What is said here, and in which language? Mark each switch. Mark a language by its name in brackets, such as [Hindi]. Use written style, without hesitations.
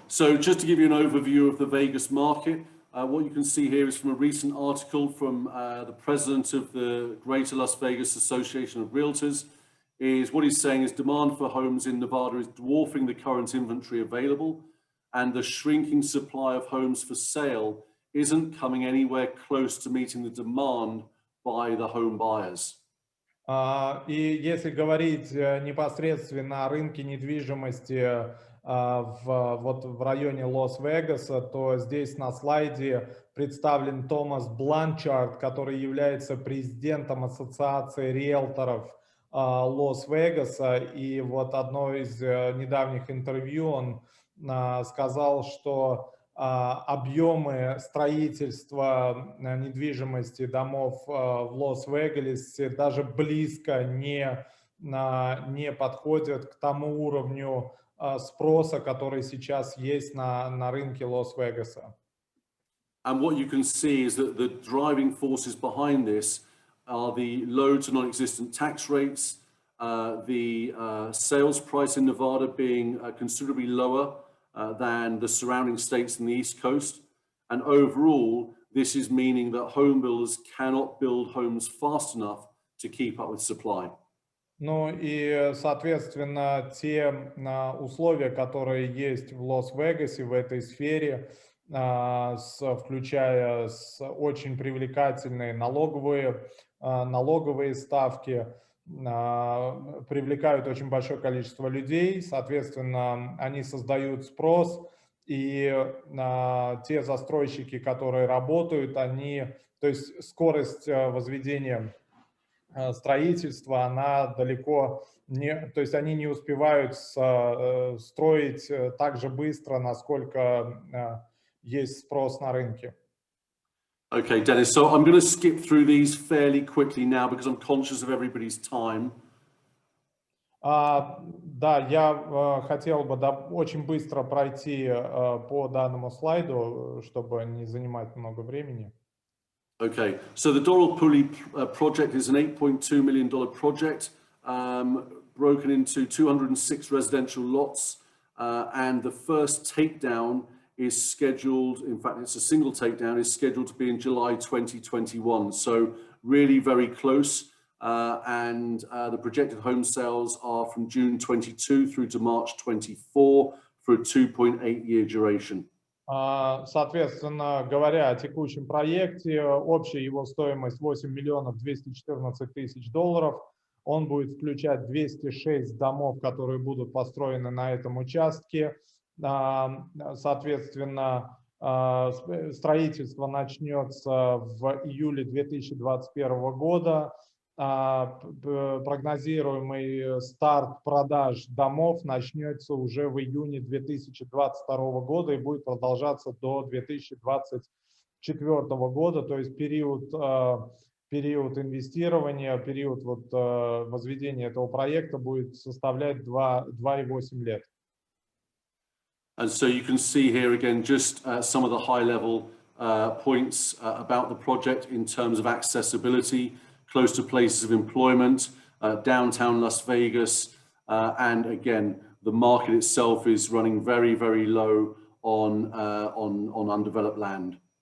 [English] So just to give you an overview of the Vegas market, what you can see here is from a recent article from the president of the Greater Las Vegas Association of Realtors. Is what he's saying is demand for homes in Nevada is dwarfing the current inventory available, and the shrinking supply of homes for sale isn't coming anywhere close to meeting the demand by the home buyers. [Russian] И если говорить непосредственно о рынке недвижимости вот в районе Лас-Вегаса, то здесь на слайде представлен Томас Бланчард, который является президентом Ассоциации риэлторов Лас-Вегаса. И вот одно из недавних интервью он сказал, что объемы строительства недвижимости домов в Лас-Вегасе даже близко не подходят к тому уровню спроса, который сейчас есть на рынке Лас-Вегаса. [English] And what you can see is that the driving forces behind this are the low to non-existent tax rates, the sales price in Nevada being considerably lower than the surrounding states in the East Coast. And overall, this is meaning that home builders cannot build homes fast enough to keep up with supply. [Russian] Ну и, соответственно, те условия, которые есть в Лас-Вегасе в этой сфере, включая очень привлекательные налоговые ставки, привлекают очень большое количество людей, соответственно, они создают спрос, и те застройщики, которые работают, то есть скорость возведения строительства, она далеко не, то есть они не успевают строить так же быстро, насколько есть спрос на рынке. [English] Okay, Dennis, so I'm going to skip through these fairly quickly now because I'm conscious of everybody's time. [Russian] Да, я хотел бы очень быстро пройти по данному слайду, чтобы не занимать много времени. [English] Okay, so the Doral Pulley project is an $8.2 million project, broken into 206 residential lots, and the first takedown is scheduled, in fact, it's a single takedown, is scheduled to be in July 2021. So really very close. And the projected home sales are from June 22 through to March 24 for a 2.8-year duration. [Russian] Соответственно, говоря о текущем проекте, общая его стоимость $8 214 000. Он будет включать 206 домов, которые будут построены на этом участке. Соответственно, строительство начнется в июле 2021 года. Прогнозируемый старт продаж домов начнется уже в июне 2022 года и будет продолжаться до 2024 года, то есть период инвестирования, период возведения этого проекта будет составлять 2,8 лет. [English] And so you can see here again just some of the high-level points about the project in terms of accessibility, close to places of employment, downtown Las Vegas, and again, the market itself is running very, very low on undeveloped land.